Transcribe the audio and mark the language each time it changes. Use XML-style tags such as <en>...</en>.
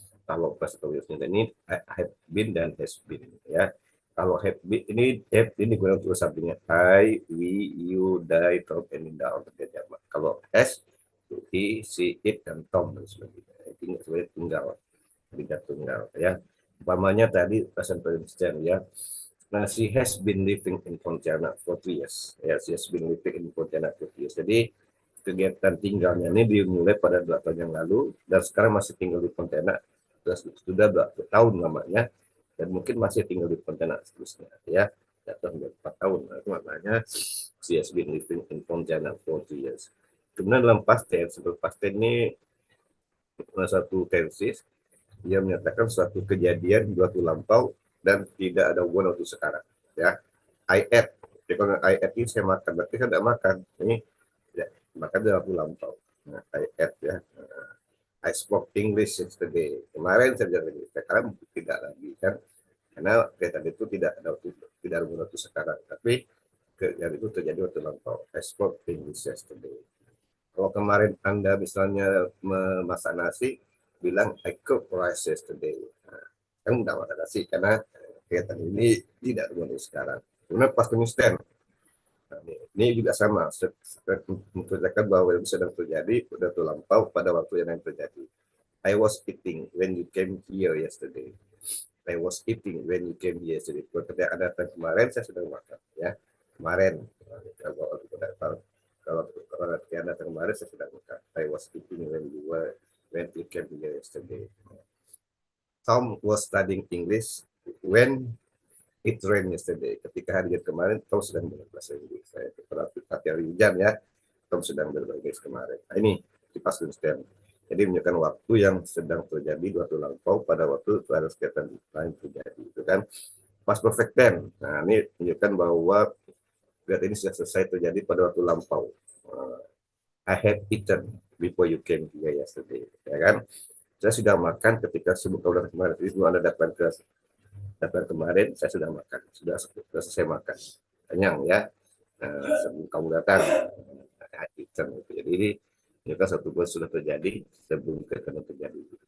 <id>Kalau present perfect tense ini have been dan has been, ya. Kalau have been ini guna untuk subjeknya I, we, you, they, Tom, and Linda untuk dia. Kalau has, he, she, it, dan Tom dan sebagainya. Ini sebenarnya tunggal, tidak tunggal, ya. Umpamanya tadi present perfect tense, ya.</id> <en>Nah, she has been living in Pontianak for 2 years. Ya, she has been living in Pontianak for 2 years.</en> <id>Jadi kegiatan tinggalnya ini dimulai pada 2 tahun yang lalu dan sekarang masih tinggal di Pontianak sudah 2 tahun namanya, dan mungkin masih tinggal di Pontianak seterusnya, ya. Datang 4 tahun. Nah, itu maknanya</id> <en>she has been living in Pontianak for 2 years.</en> <id>Kemudian dalam past tense ini satu tenses yang menyatakan suatu kejadian di waktu lampau dan tidak ada hubungan waktu sekarang, ya.</id> <en>I ate,</en> <id>jadi kalau I ate ini saya makan, berarti saya tidak makan, ini ya, makan dalam waktu lampau. Nah, I ate, ya.</id> <en>I spoke English yesterday,</en> <id>kemarin saya belajar Inggris, sekarang tidak lagi, kan, karena tadi itu tidak ada hubungan waktu sekarang, tapi kejadian itu terjadi waktu lampau.</id> <en>I spoke English yesterday.</en> <id>Kalau kemarin Anda misalnya memasak nasi, bilang</id> <en>I cooked rice yesterday.</en> <id>Nah, kan tidak makan nasi karena kegiatan ini tidak terjadi sekarang. Kemudian past tense tense. Nah, ini juga sama, menceritakan bahwa yang sedang terjadi sudah terlampau pada waktu yang terjadi.</id> <en>I was eating when you came here yesterday. I was eating when you came here yesterday.</en> <id>Ketika Anda datang kemarin, saya sedang makan, ya. Kemarin, kalau Anda datang kemarin, saya sedang makan.</id> <en>I was eating when you came here yesterday. Tom was studying English when it rained yesterday.</en> <id>Ketika hari kemarin, Tom sedang belajar Inggris. Saya perhatikan hari hujan, ya. Tom sedang belajar Inggris kemarin. Nah, ini di past tense. Jadi menunjukkan waktu yang sedang terjadi di waktu lampau pada waktu ada kegiatan lain terjadi, itu kan. Past perfect tense. Nah, ini menunjukkan bahwa kegiatan ini sudah selesai terjadi pada waktu lampau.</id> <en>I had eaten before you came here yesterday,</en> <id>ya kan. Saya sudah makan ketika sebelum kamu datang kemarin. Jadi sebelum Anda datang kemarin, saya sudah makan, sudah selesai makan, kenyang, ya. Sebelum kamu datang,</id> <en>I had eaten.</en> <id>Jadi ini kan satu bulan sudah terjadi sebelum kegiatan terjadi.</id>